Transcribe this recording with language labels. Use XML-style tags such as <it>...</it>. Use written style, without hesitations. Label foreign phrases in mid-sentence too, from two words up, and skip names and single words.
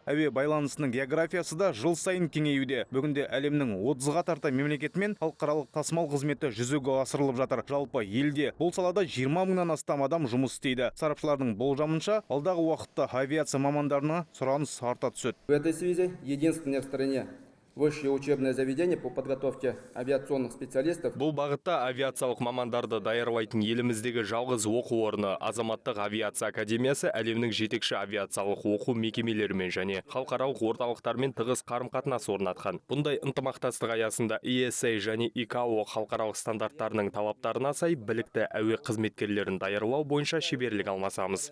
<kk>Әуе байланысының географиясы да жыл сайын кеңеюде. Бүгінде әлемнің 30-ға тарта мемлекетімен халықаралық тасымал қызметі жүзеге асырылып жатыр. Жалпы елде бұл салада 20 000-нан астам адам жұмыс істейді. Сарапшылардың болжамынша, алдағы уақытта авиация мамандарына сұраныс арта түседі.</kk> <ru>В этой связи единственное в стране высшее учебное заведение по подготовке авиационных специалистов.</ru> <kk>Бұл бағытта авиациялық мамандарды даярлайтын еліміздегі жалғыз оқу орны Азаматтық авиация академиясы әлемнің жетекші авиациялық оқу мекемелерімен және халықаралық орталықтармен тығыз қарым-қатынас орнатқан. Бұндай ынтымақтастық аясында ESA және ICAO халықаралық стандарттарының талаптарына сай білікті әуе қызметкерлерін даярлау бойынша шеберлік алмасамыз.</kk>